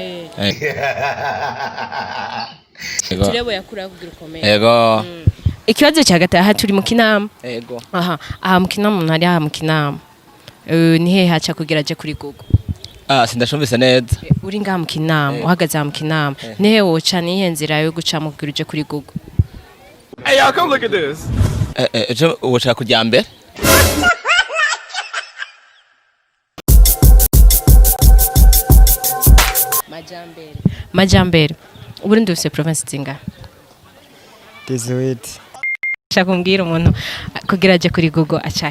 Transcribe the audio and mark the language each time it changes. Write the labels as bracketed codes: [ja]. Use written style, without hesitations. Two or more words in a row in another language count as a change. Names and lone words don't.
[rn] Turebo yakura kugira ukomere. Yego. Ikibazo cya gatatu turi mu Kinama. Yego. Aha mu Kinama ntari aha mu Kinama. Ni he haca kugira aje kuri Google? Sindashumvise neza. Uri ngaha mu Kinama uhagaze mu Kinama. Ni he woca ni he nzira yo guca mu kugira uje kuri Google? [en] Hey y'all come look at this. [rn] Woca kujya mbere? Majambere. Uburundi bufise province zingahe? 18. Shaka kumbwira umuntu kugira aje kuri Google acahe.